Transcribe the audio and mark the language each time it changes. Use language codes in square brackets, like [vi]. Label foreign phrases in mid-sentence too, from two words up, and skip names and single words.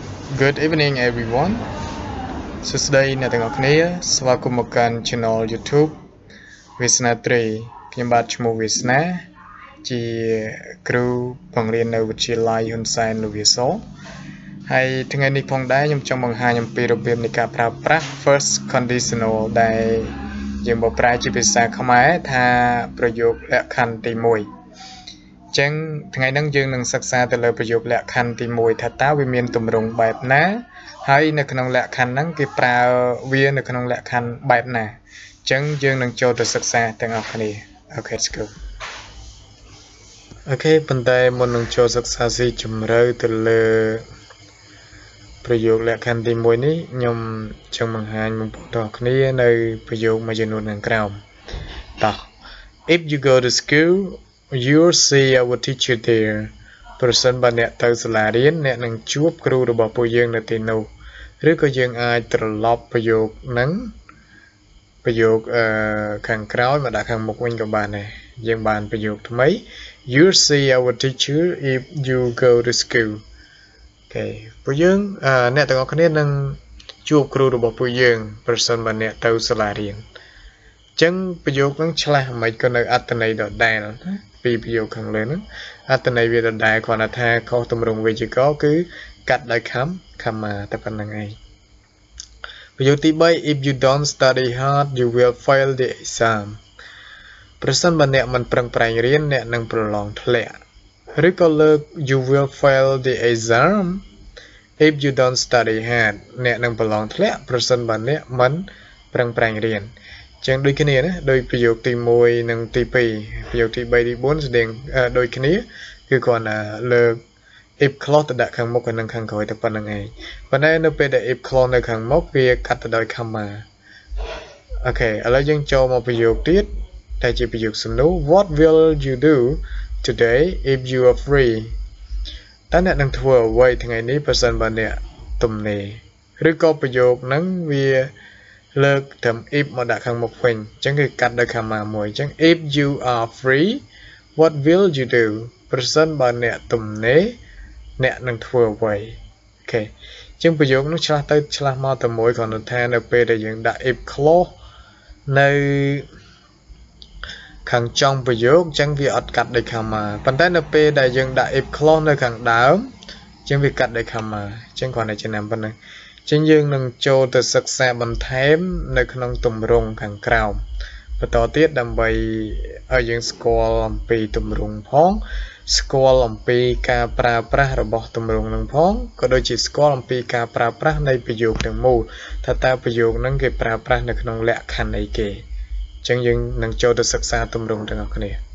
[en] Good evening everyone [km] សួស្តីអ្នកទាំងអស់គ្នាស្វាគមន៍មកកាន់ Channel YouTube វាសនាត្រីខ្ញុំបាទឈ្មោះវាសនាជាគ្រូបង្រៀននៅវិទ្យាល័យហ៊ុនសែនលោកវាសហើយថ្ងៃនេះផងដែរខ្ញុំចង់បង្ហាញអំពីរបៀបនៃការប្រើប្រាស់ [en] first conditional [km] ដែលយើងបកប្រែជាភាសាខ្មែរថាប្រយោគលក្ខខណ្ឌទី1ចឹងថ្ងៃនេះយើងនឹងសិក្សាទៅលើប្រយោគលក្ខ ខណ្ឌទី1ថាតើវាមានទម្រង់បែបណាហើយនៅក្នុងលក្ខខណ្ឌហ្នឹងគេប្រើវានៅក្នុងលក្ខខណ្ឌបែបណាចឹងយើងនឹងចូលទៅសិក្សាទាំងអស់គ្នា [en] Okay let's go [km] អូខេប៉ុន្តែមុននឹងចូលសិក្សាស៊ីជម្រៅទៅលើប្រយោគលក្ខខណ្ឌទី1 នេះខ្ញុំចង់បង្ហាញបងប្អូនទាំងគ្នានៅប្រយោគមួយចំនួនខាងក្រោមតោះ [en] If you go to school you'll see our teacher there [km] ប្រសិនបើអ្នកទៅសាលារៀនអ្នកនឹងជួបគ្រូរបស់ពួកយើងនៅទី នោះឬក៏យើងអាចត្រឡប់ប្រយោគហ្នឹងប្រយោគខាងក្រោយមកដាក់ខាងមុខវិញក៏បានដែរយើងបានប្រយោគថ្មី [en] you'll see our teacher if you go to school [km] អូខេពួកយើងអ្នកទាំងអស់គ្នានឹងជួបគ្រូរបស់ពួកយើងប្រសិនបើអ្នកទៅសាលារៀន ចឹងប្រយោគហ្នឹងឆ្លាស់មិនក៏នៅអត្ថន័យដដែលណាពីប្រយោគខាងលើហ្នឹងអត្ថន័យវាដដែលគ្រាន់តែថាខុសទម្រង់វេយ្យាករណ៍គឺកាត់ដោយcomma តែប៉ុណ្្នឹងឯងប្រយោគទី3 [en] if you don't study hard you will fail the exam [km] ប្រសិនបើអ្នកមិនប្រឹងប្រែងរៀនអ្នកនឹងប្រឡងធ្លាក់ឬក៏លើក [en] you will fail the exam if you don't study hard [km] អ្នកនឹងប្រឡងធ្លាក់ប្រសិនបើអ្នកមិនប្រឹងប្រែងរៀនចឹងដូចគ្នាណាដោយប្រយោគទី1និងទី2ប្រយោគទី3ទី4ស្ដែងដូចគ្នាគឺគ្រាន់តែលើ ក [en] if clause [km] ទៅដាក់ខាងមុខនិងខាងក្រោយតែប៉ុណ្្នឹងឯងប៉ុន្តែនៅពេលដែល [en] if clause [km] នៅខាងមុខវាកាត់ទៅដោយ comma អូខេឥឡូវយើង ចូលមកប្រយោគទៀតតែជាប្រយោគសំណួរ [en] What will you do today if you are free [km] តើអ្នកនឹងធ្វើអ្វី ថ្ងៃនេះប្រសិនបើអ្នកទំនេរឬក៏ប្រយោគហ្នឹងវាលើកត្រឹម if មកដាក់ខាងមុខវិញអញ្ចឹងគឺកាត់ដោយ comma មួយអញ្ចឹង [en] if you are free what will you do [km] ប្រសិនបើអ្នកទំនេរអ្នកនឹងធ្វើអ្វីអូខេអញ្ចឹងប្រយោគនោះឆ្លាស់ទៅឆ្លាស់មកតែមួយគ្រាន់តែថានៅពេលដែលយើងដាក់ [en] if clause [km] នៅ ខាងចុងប្រយោគអញ្ចឹងវាអត់កាត់ដោយ comma ប៉ុន្តែនៅពេលដែលយើងដាក់ [en] if clause [km] នៅខាងដើមអញ្ចឹងវាកាត់ដោយ comma អញ្ចឹងគ្រាន់តែ ចំណាំប៉ុណ្ណឹងចឹងយើងនឹងចូលទៅសិក្សាបន្ថែមនៅក្នុងទម្រង់ខាងក្រោមបន្តទៀតដើម្បីឲ្យយើងស្គាល់អំពីទម្រង់ផងស្គាល់អំពីការប្រើប្រាស់របស់ទម្រង់នឹងផងក៏ដូចជាស្គាល់អំពីការប្រើប្រាស់នៃប្រយោគទាំងមូលថាតើប្រយោគហ្នឹងគេប្រើប្រាស់នៅក្នុងលក្ខខណ្ឌអីគេចឹងយើងនឹងចូលទៅសិក្សាទម្រង់ទាំងអស់គ្នា